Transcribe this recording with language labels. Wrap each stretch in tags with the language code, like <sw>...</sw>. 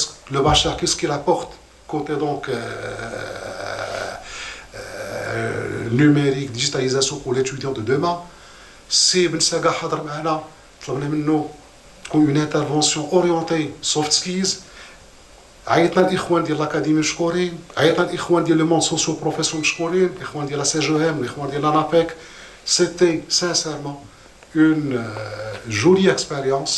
<fr>Le bachelor, qu'est-ce qu'il apporte côté donc numérique, digitalisation pour l'étudiant de demain.</fr> <ar>Si Ben Saga حضر معنا طلبنا منه تكون</ar> <fr>une intervention orientée</fr> <ar>soft skills. عيطنا الإخوان ديال الأكاديمي مشكورين، عيطنا الإخوان ديال لو موند سوسيو بروفيسيون مشكورين، الإخوان ديال لا سي جو ام، الإخوان ديال l'ANAPEC.</ar> <fr>C'était sincèrement une jolie expérience.</fr>